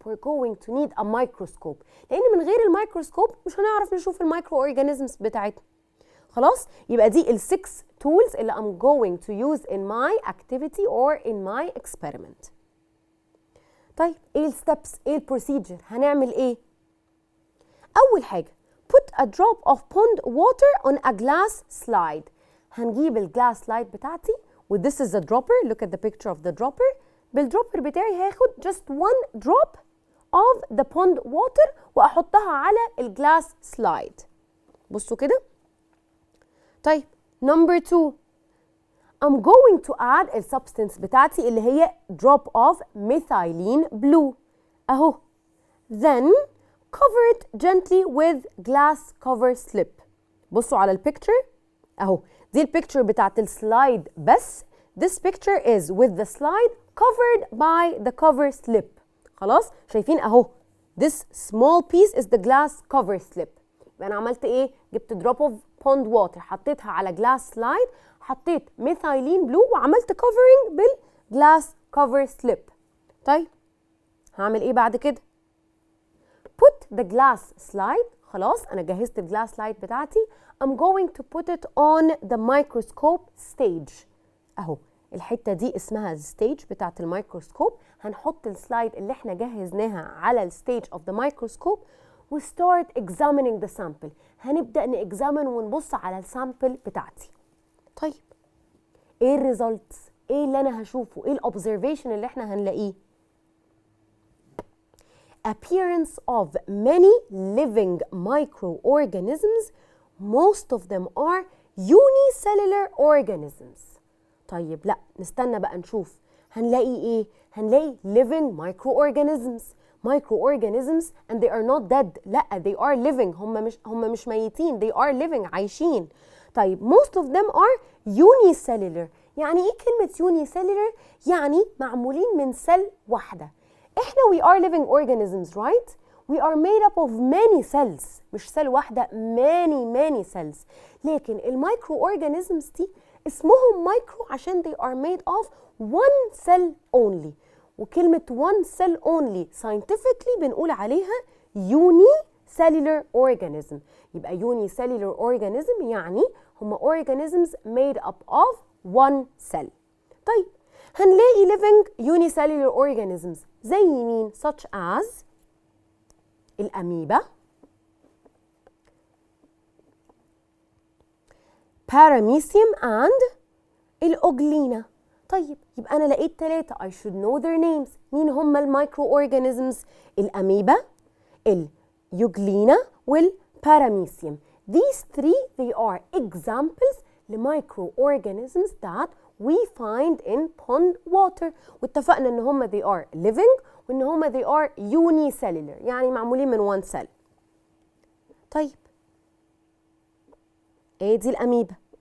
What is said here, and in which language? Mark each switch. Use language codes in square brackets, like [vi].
[en] we're going to need a microscope [ar] لان من غير الميكروسكوب مش هنعرف نشوف المايكرو اورجانيزمز بتاعتنا. خلاص يبقى دي ال [en] 6 tools [ar] اللي [en] I'm going to use in my activity or in my experiment. [ar] طيب ايه الستبس، ايه البروسيجر، هنعمل ايه؟ اول حاجه [en] put a drop of pond water on a glass slide. [ar] هنجيب الجلاس سلايد بتاعتي و [en] this is a dropper. look at the picture of the dropper. [ar] بالدروبر بتاعي هاخد [en] just one drop of the pond water [ar] واحطها على الجلاس سلايد. بصوا كده. [en] طيب number 2 I'm going to add [ar] السبستنس بتاعتي اللي هي [en] drop of methylene blue اهو. then cover it gently with glass cover slip. [ar] بصوا على البيكتشر اهو، دي البيكتشر بتاعت السلايد بس. [en] this picture is with the slide covered by the cover slip. [ar] خلاص شايفين اهو [en] this small piece is the glass cover slip. [ar] يبقى انا عملت ايه؟ جبت [en] drop of pond water [ar] حطيتها على glass slide، حطيت methylene blue وعملت covering بالجلاس cover slip. طيب هعمل ايه بعد كده؟ [en] put the glass slide. [ar] خلاص انا جهزت الجلاس سلايد بتاعتي. [en] I'm going to put it on the microscope stage. [ar] اهو الحته دي اسمها الستيج بتاعت الميكروسكوب. هنحط السلايد اللي احنا جهزناها على الستيج of the microscope و [en] start examining the sample. [ar] هنبدا نexamine ونبص على السامبل بتاعتي. طيب ايه الريزلتس؟ ايه اللي انا هشوفه؟ ايه الاوبزرفيشن اللي احنا هنلاقيه؟ [en] appearance of many living microorganisms. most of them are unicellular organisms. [ar] طيب لا نستنى بقى نشوف هنلاقي ايه. [en] هنلاقي living microorganisms. microorganisms and they are not dead. لا they are living. [ar] هم مش ميتين. [en] they are living [ar] عايشين. [en] طيب most of them are unicellular. [ar] يعني ايه كلمة unicellular؟ يعني معمولين من سيل واحدة. [en] احنا we are living organisms right؟ we are made up of many cells. [ar] مش سيل واحدة [en] many cells. [ar] لكن المايكرو اورجانيزمز دي اسمهم مايكرو عشان [en] they are made of one cell only. [ar] وكلمة [en] one cell only scientifically [ar] بنقول عليها unicellular organism. [en] يبقى unicellular organism [ar] يعني هم [en] organisms made up of one cell. [ar] طيب هنلاقي [en] living unicellular organisms [ar] زي مين؟ such as الأميبا، paramecium and الأوجلينا. طيب يبقى أنا لقيت [en] 3 I should know their names. [ar] مين هم المايكرو أورجانيزمز؟ الأميبا، اليوجلينا والباراميسيوم. [en] These 3 they are examples [ar] لمايكرو أورجانيزمز [en] that we find in pond water. [ar] واتفقنا ان هم [en] they are living [ar] وان هم [en] they are unicellular [ar] يعني معمولين من one cell. طيب ايه دي الأميبا.